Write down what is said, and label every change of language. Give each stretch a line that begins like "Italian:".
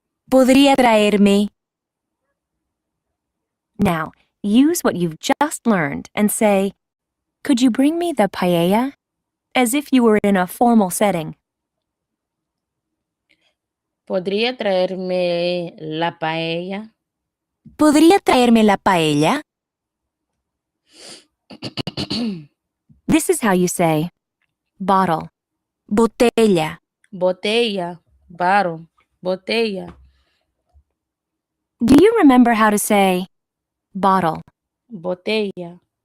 Spanish: Podría traerme.
English: Now, use what you've just learned and say, could you bring me the paella? As if you were in a formal setting.
Spanish: Podría traerme la paella. ¿Podría traerme la paella?
English: This is how you say, bottle, botella.
Spanish: Botella. Bottle. Botella.
English: Do you remember how to say, bottle?
Spanish: Botella.